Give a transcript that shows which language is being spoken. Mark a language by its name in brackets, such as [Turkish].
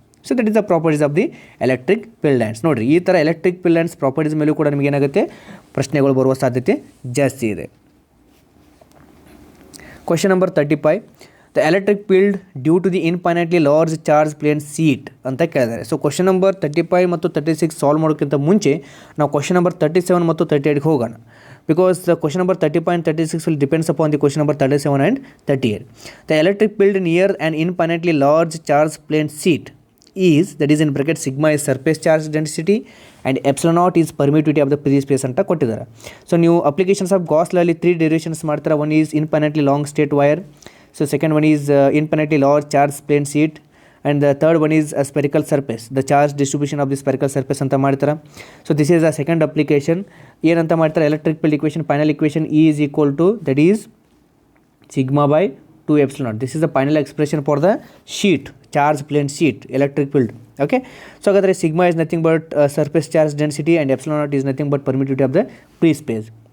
[English] So that is the properties of the electric field lines. [Kannada] ನೋಡಿರಿ, ಈ ಥರ electric field lines properties ಮೇಲೂ ಕೂಡ ನಿಮಗೆ ಏನಾಗುತ್ತೆ, ಪ್ರಶ್ನೆಗಳು ಬರುವ ಸಾಧ್ಯತೆ ಜಾಸ್ತಿ ಇದೆ. [English] question number 35, the electric field due to the infinitely large charge plane sheet [Kannada] ಅಂತ ಕೇಳಿದ್ದಾರೆ. ಸೊ ಕ್ವಶನ್ ನಂಬರ್ 35 ಮತ್ತು 36 ಸಾಲ್ವ್ ಮಾಡೋಕ್ಕಿಂತ ಮುಂಚೆ ನಾವು ಕ್ವಶನ್ ನಂಬರ್ 37 ಮತ್ತು 38ಗೆ ಹೋಗೋಣ. [English] Because the question number 35 and 36 will depends upon the question number 37 and 38. The electric field near an infinitely large charge plane sheet is, that is in bracket sigma is surface charge density and epsilon naught is permittivity of the free space [Kannada] ಅಂತ ಕೊಟ್ಟಿದ್ದಾರೆ. [English] So ನೀವು applications of Gauss law ಅಲ್ಲಿ 3 derivations ಮಾಡ್ತಾರೆ. One is infinitely long straight wire, so second one is infinitely large charge plane sheet, and the third one is a spherical surface, the charge distribution of the spherical surface [Kannada] ಅಂತ ಮಾಡ್ತಾರೆ. [English] So this is a second application. [Kannada] ಏನಂತ ಮಾಡ್ತಾರೆ, [English] Electric field equation, final equation E is equal to, that is sigma by 2 epsilon naught. This is the final expression for the sheet, charge plane sheet, electric field. Okay, so [Kannada] ಹಾಗಾದರೆ [English] sigma is nothing but surface charge density and epsilon naught is nothing but permittivity of the free space.